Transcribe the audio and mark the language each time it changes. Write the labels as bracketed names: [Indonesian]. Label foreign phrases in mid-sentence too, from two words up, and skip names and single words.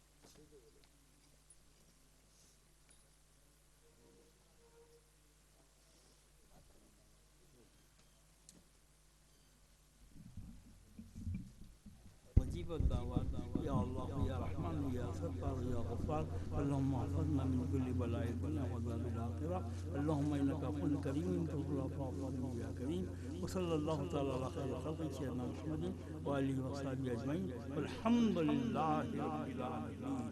[Arabic] يا الله يا رحمن يا ستار يا غفار اللهم احفظنا من كل بلاء الدنيا وعذاب الآخرة اللهم إنك عفو كريم تحب العفو فاعف يا كريم وصلى الله تعالى على خير خلقه سيدنا محمد وآله وصحبه أجمعين والحمد لله رب العالمين.